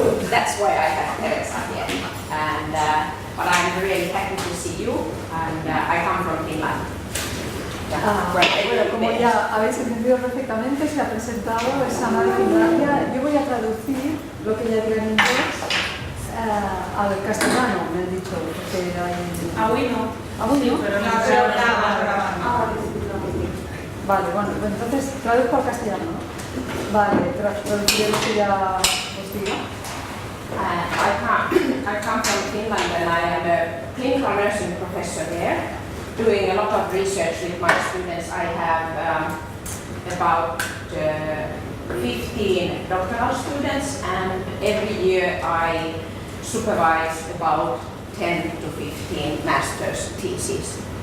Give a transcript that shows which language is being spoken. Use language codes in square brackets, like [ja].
[en] That's why I have Teresa here. And but I'm really happy to see you. And I come from Finland. [es] Bueno, como ya habéis entendido perfectamente, se ha presentado, es Sanna de Finlandia. Yo voy a traducir lo que ella diga en inglés al castellano, me han dicho, porque hay... Aún no. ¿Aún no? Pero no se graba. Vale, bueno, pues entonces traduzco al castellano, ¿no? Vale, traduciré lo que ya os diga. [en] I come from Finland and I am a clinical nursing professor there, doing a lot of research with my students. I have about 15 doctoral students, and every year I supervise about 10 to 15 master's theses.